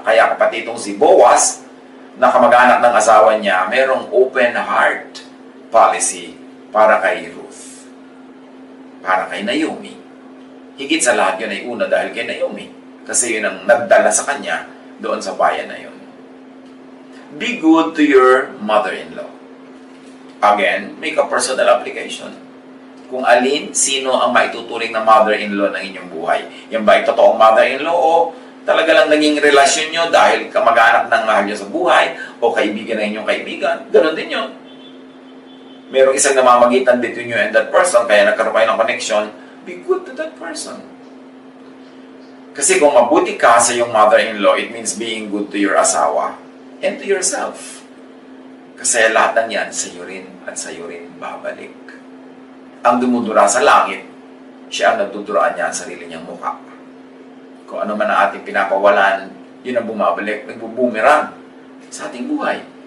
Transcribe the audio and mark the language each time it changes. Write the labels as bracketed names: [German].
[Filipino] Kaya kapatid itong si Boaz, na kamag-anak ng asawa niya, merong [English] open heart policy [Filipino] para kay Ruth, para kay Naomi. Higit sa lahat yun ay una dahil kay Naomi, kasi yun ang nagdala sa kanya doon sa bayan na yun. [English] Be good to your mother-in-law. Again, make a personal application. [Filipino] Kung alin, sino ang maituturing na mother-in-law ng inyong buhay. Yan ba ay totoong mother-in-law o talaga lang naging relasyon nyo dahil kamag-anak ng mahal nyo sa buhay o kaibigan ng inyong kaibigan? Ganon din yun. Merong isang namamagitan [English] between you and that person [Filipino] kaya nagkaroon kayo ng connection, [English] be good to that person. [Filipino] Kasi kung mabuti ka sa iyong [English] mother-in-law, it means being good to your asawa and to yourself. [Filipino] Kasi lahat ng yan, sa'yo rin at sa'yo rin babalik. Ang dumudura sa langit, siya ang nagduduraan niya ang sarili niyang mukha. Kung ano man ang ating pinapawalan, yun ang bumabalik, nagbubumerang sa ating buhay.